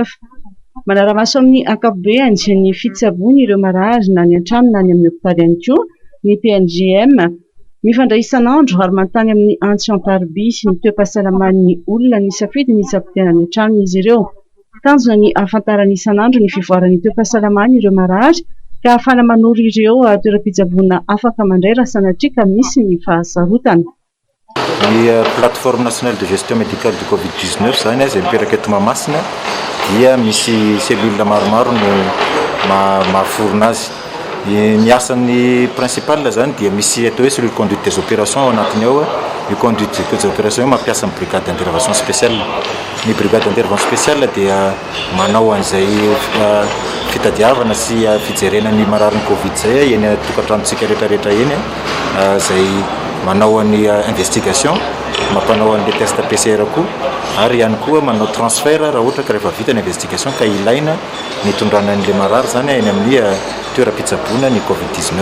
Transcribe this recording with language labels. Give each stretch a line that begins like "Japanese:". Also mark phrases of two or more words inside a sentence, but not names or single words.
Malagasy: Manara-maso amin'ny ankapobeny ny fitsaboana ireo marary na ny an-trano na ny amin'ny hôpitaly ihany koa ny PNGM mifandray isan'andro ary manontany amin'ny antso ampariby sy ny toe-pahasalaman'ny olona ny safidy ny tsapotena ny an-tranony izy ireo. Tanjona ny ahafantarany isan'andro ny fivoaran'ny toe-pahasalamany ireo marary ka ahafana manoro ireo toeram-pitsaboana afaka mandray raha sanatria ka misy ny fahasarotana. Ny
French: plateforme nationale de gestion médicale du COVID-19
Malagasy: zany izay mipetraka eto Mahamasina dia misy cellule maromaro no mahaforona azy. Ny asany principal zany dia misy atao hoe
French: cellule conduite des opérations
Malagasy: ao anatiny ao. Io
French: conduite des opérations
Malagasy: io mampiasa ny
French: brigade d'intervention spéciale.
Malagasy: Ny
French: brigade d'intervention spéciale
Malagasy: dia manao an'izay fitadiavana sy fijerena ny marariny Covid zay eny tokantranontsika rehetrarehetra eny zay manao ny investigation, mampanao ny test PCR koa ary ihany koa manao transfert raha ohatra ka rehefa vita ny investigation ka ilaina ny tondrana an'ilay marary zany eny amin'ny toeram-pitsaboana ny COVID-19.